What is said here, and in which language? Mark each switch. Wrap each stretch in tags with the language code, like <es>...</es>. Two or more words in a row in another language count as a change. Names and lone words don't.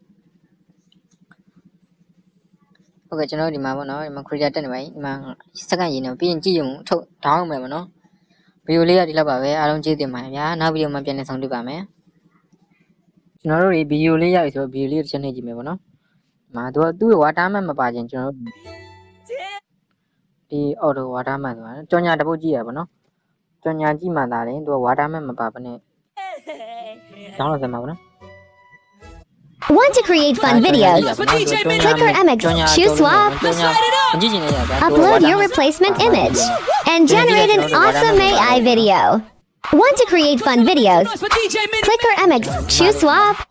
<my>ဟုတ်ကဲ့ကျွန်တော်ဒီမှာပေါ့နော်ဒီမှာ creator တက်နေပါပြီဒီမှာစက္ကန့်ရေးနေပြီးရင်ကြည့်ရုံထုတ်ဒေါင်းမယ်ပေါ့နော်ဗီဒီယိုလေးကဒီလောက်ပါပဲအားလုံးကျေးဇူးတင်ပါတယ်ဗျာနောက်ဗီဒီယိုမှာပြန်လည်ဆောင်တွေ့ပါမယ်ကျွန်တော်တို့ဒီဗီဒီယိုလေးရပြီဆိုတော့ဗီဒီယိုလေးတစ်ချက်နှိပ်ကြည့်မယ်ပေါ့နော်ဒီမှာသူ့ရဲ့ watermark မပါခြင်းကျွန်တော်တို့ဒီ</my> <en>auto watermark</en> <my>ဆိုတာကြော်ညာတစ်ပုတ်ကြည့်ရပါနော်ကြော်ညာကြည့်မှသာလေသူက watermark မပါဘဲနဲ့ဒေါင်းလို့ဆက်မှာပေါ့နော်</my> <en>Want to create fun videos? Click or MX, choose swap, upload your replacement image, and generate an awesome AI video. Want to create fun videos? Click or MX, choose swap.</en>